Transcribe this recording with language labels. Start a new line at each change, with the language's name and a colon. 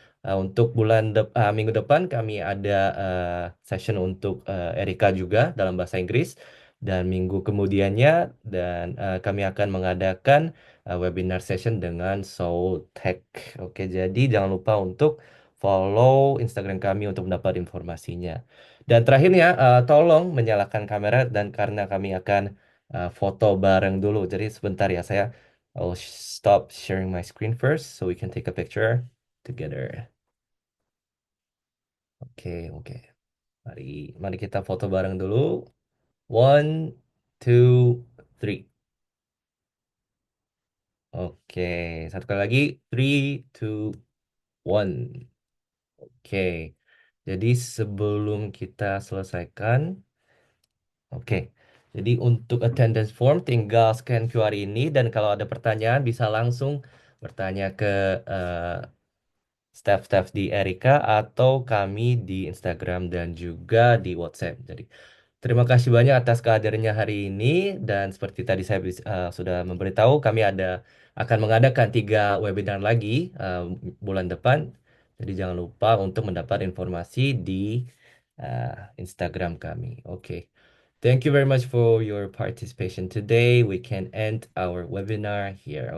Indonesian: Untuk minggu depan kami ada session untuk Erika juga dalam bahasa Inggris dan minggu kemudiannya dan kami akan mengadakan webinar session dengan Soul Tech. Oke, jadi jangan lupa untuk follow Instagram kami untuk mendapat informasinya. Dan terakhirnya, tolong menyalakan kamera dan karena kami akan foto bareng dulu. Jadi sebentar ya,
English: I'll stop sharing my screen first so we can take a picture together.
Indonesian: Oke, oke. Mari, mari kita foto bareng dulu.
English: One, two, three.
Indonesian: Oke, satu kali lagi.
English: Three, two, one.
Indonesian: Oke. Jadi sebelum kita selesaikan, oke. Jadi untuk attendance form tinggal scan QR ini dan kalau ada pertanyaan bisa langsung bertanya ke eh, staff-staff di Erika atau kami di Instagram dan juga di WhatsApp. Jadi terima kasih banyak atas kehadirannya hari ini dan seperti tadi saya sudah memberitahu kami akan mengadakan 3 webinar lagi bulan depan. Jadi jangan lupa untuk mendapat informasi di Instagram kami. Oke.
English: Thank you very much for your participation today. We can end our webinar here.